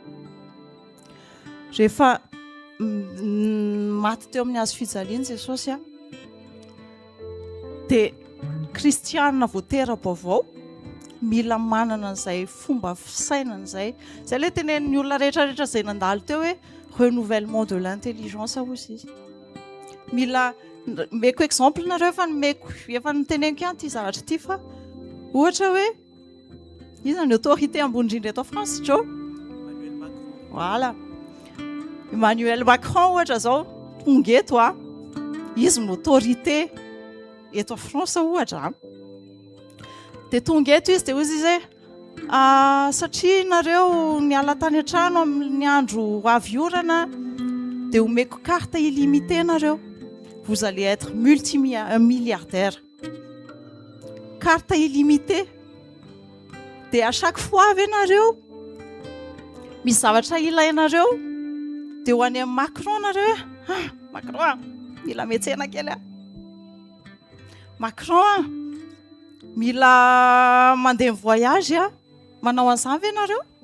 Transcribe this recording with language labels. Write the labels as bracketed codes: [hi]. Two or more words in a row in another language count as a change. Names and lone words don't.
[mg] Rehefa maty teo amin'ny hazo fijaliana Jesosy dia kristianina voatera-baovao mila manana an'izay fomba fisainana izay. Izay ilay tenenin'ny olona rehetrarehetra izay nandalo teo hoe [fr] renouvellement de l'intelligence aussi [mg] izy. Mila meko exemple nareo efa niteneniko ihany ity zavatra ity fa ohatra hoe iza ny autorité ambony indrindra eto France Joe? [fr] Voilà. [mg] Emmanuel Macron ohatra zao tonga eto izy ny autorité eto France ohatra. Dia tonga eto izy dia hozy izy satria nareo niala tany an-trano amin'ny andro avy orana dia omeko [fr] carte illimitée [mg] nareo. [fr] Vous allez être multimilliardaire. Carte illimitée. [mg] Dia [fr] à chaque fois [mg] avy nareo misy zavatra ilainareo dia ho any amin'ny Macron nareo Macron mila metsena kely Macron mila mandeha voyage manao an'izany ve nareo?